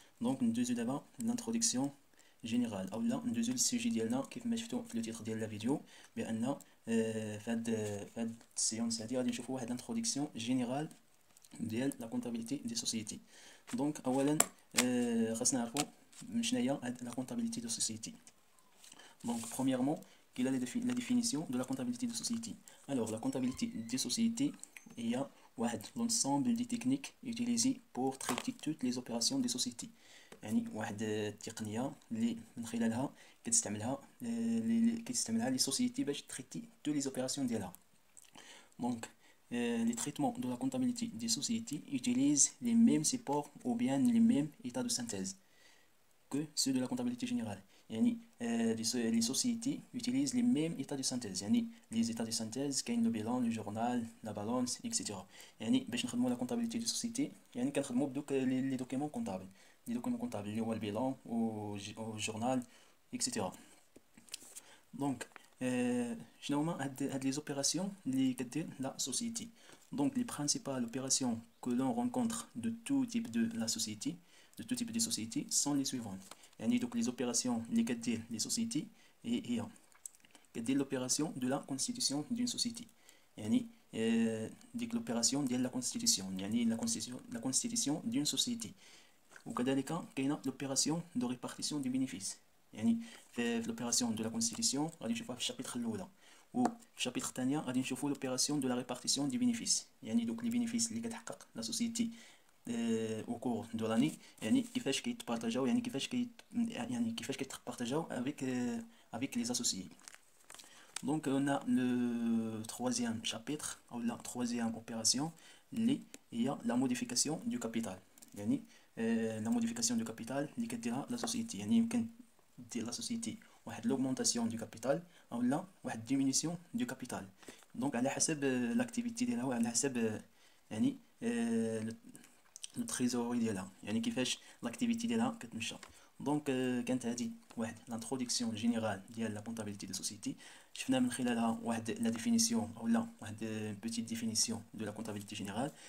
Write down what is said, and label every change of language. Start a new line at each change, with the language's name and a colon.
Arabic: دونك ندوزو دابا لانتروداكسيون جينيرال اولا ندوزو للسوجي ديالنا كيف ما شفتوا في لو تيتر ديال لا فيديو، بان في هاد السيونس هادي غادي نشوفوا واحد الانتروداكسيون جينيرال ديال لا كونطابيليتي دي سوسيتي. دونك اولا خاصنا نعرفوا شناهي هاد لا كونطابيليتي دو سوسيتي.
French: Donc, premièrement, quelle est la définition de la comptabilité de société? Alors, la comptabilité des sociétés, il y a l'ensemble des techniques utilisées pour traiter toutes les opérations des sociétés.
Arabic: يعني واحد التقنية اللي من خلالها كتستعملها لي سوسيتي باش تريتي
French: tous les opérations
Arabic: ديالها.
French: Donc, les traitements de la comptabilité des sociétés utilisent les mêmes supports ou bien les mêmes états de synthèse que ceux de la comptabilité générale. يعني les sociétés utilisent les mêmes états de synthèse. يعني les états de synthèse كاين le bilan, le journal, la balance, etc.
Arabic: يعني باش نخدموا
French: la comptabilité des sociétés
Arabic: يعني كنخدموا بدوك
French: les documents comptables. les documents comptables
Arabic: اللي هو البيلون و
French: journal, etc.
Arabic: دونك شنو هما هاد
French: les opérations
Arabic: اللي كدير
French: la société. Donc les principales opérations que l'on rencontre de tout type de la société, de tout type de société, sont les suivantes. يعني donc les opérations
Arabic: اللي كدير
French: les sociétés
Arabic: هي كدير
French: l'opération de la constitution d'une société.
Arabic: يعني ديك
French: l'opération
Arabic: ديال
French: la constitution يعني la constitution d'une société.
Arabic: وكذلك كاينه
French: l'opération de répartition du bénéfice.
Arabic: يعني في
French: l'opération de la constitution
Arabic: غادي نشوفوها في الشابيتر الاولى، وفي الشابيتر الثانيه غادي نشوفوا
French: l'opération de la répartition du bénéfice.
Arabic: يعني دوك لي bénéfices اللي كتحقق
French: la société au cours de l'année،
Arabic: يعني كيفاش كيتبارطاجاو يعني كيفاش كيتبارطاجاو
French: avec les associés. Donc on a le troisième chapitre ou la troisième opération
Arabic: اللي هي
French: la modification du capital. يعني la modification du capital
Arabic: اللي كديرها
French: la société.
Arabic: يعني يمكن دير
French: la société واحد l'augmentation du capital
Arabic: او لا واحد
French: diminution du capital.
Arabic: donc على حسب
French: l'activité
Arabic: ديالها وعلى حسب يعني التريزوري ديالها، يعني كيفاش لاكتيفيتي ديالها كتمشى. دونك كانت هذه واحد لانتروداكسيون جينيرال ديال لا كونطابيليتي دو سوسيتي. شفنا من خلالها واحد لا ديفينيسيون اولا واحد بوتيت ديفينيسيون دو لا كونطابيليتي جينيرال.